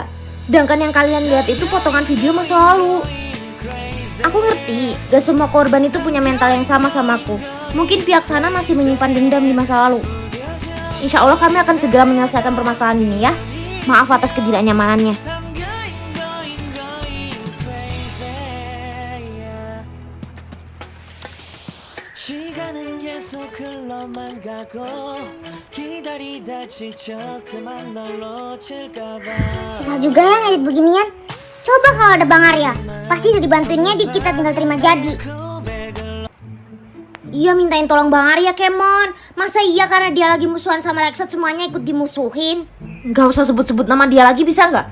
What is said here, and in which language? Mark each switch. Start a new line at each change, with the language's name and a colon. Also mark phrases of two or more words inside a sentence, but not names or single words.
Indonesian: Sedangkan yang kalian lihat itu potongan video masa lalu. Aku ngerti, gak semua korban itu punya mental yang sama aku. Mungkin pihak sana masih menyimpan dendam di masa lalu. Insya Allah kami akan segera menyelesaikan permasalahan ini ya. Maaf atas ketidaknyamanannya.
Korean: 시간은 계속 흘러만 가고 기다리다 지쳐 그만 널 놓칠까봐.
Indonesian: Susah juga ya ngedit beginian. Coba kalau ada Bang Arya, pasti udah dibantuinnya dikit, kita tinggal terima jadi. Iya, mintain tolong Bang Arya, Kemon. Masa iya karena dia lagi musuhan sama Lexot semuanya ikut dimusuhin? Gak usah sebut-sebut nama dia lagi bisa nggak?